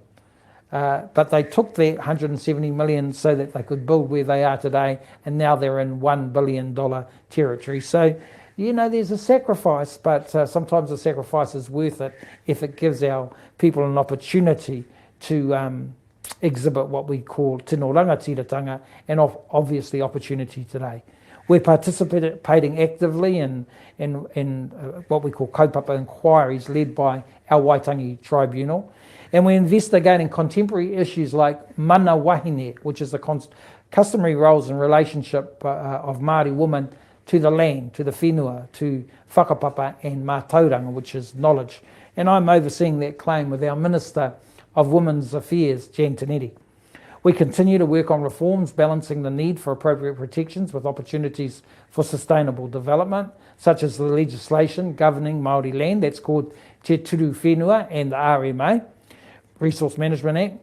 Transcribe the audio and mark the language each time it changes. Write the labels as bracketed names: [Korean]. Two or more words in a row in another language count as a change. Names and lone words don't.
[English] But they took their 170 million so that they could build where they are today, and now they're in $1 billion territory. So, there's a sacrifice, but sometimes the sacrifice is worth it if it gives our people an opportunity to exhibit what we call [Māori] tino rangatiratanga, [English] and obviously opportunity today. We're participating actively in what we call kaupapa inquiries led by our Waitangi Tribunal, and we're investigating contemporary issues like [Māori] mana wahine, [English] which is the customary roles and relationship of Māori women to the land, to the whenua, to whakapapa and mātauranga, which is knowledge. And I'm overseeing that claim with our Minister of Women's Affairs, Jan Tinetti. We continue to work on reforms balancing the need for appropriate protections with opportunities for sustainable development, such as the legislation governing Māori land, that's called Te Turu Whenua and the RMA, Resource Management Act.